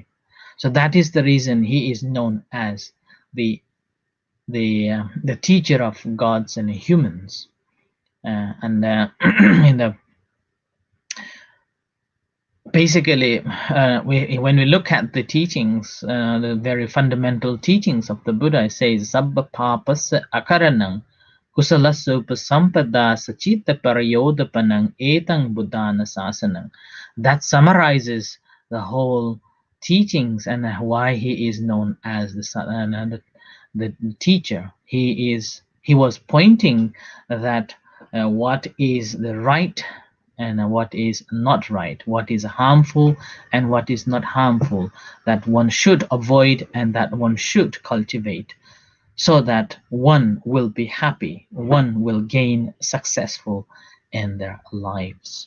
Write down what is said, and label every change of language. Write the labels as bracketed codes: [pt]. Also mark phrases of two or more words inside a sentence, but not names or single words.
[en] So that is the reason he is known as the teacher of gods and humans. In the basically, when we look at the teachings, the very fundamental teachings of the Buddha, it says [pi] Sabba Papasa Akaranang Kusalasa Upasampada Sachita Parayodapanang Etang Buddhana Sasanang. [en] That summarizes the whole teachings and why he is known as the teacher. He was pointing that what is the right and what is not right, what is harmful and what is not harmful, that one should avoid and that one should cultivate, so that one will be happy, one will gain successful in their lives.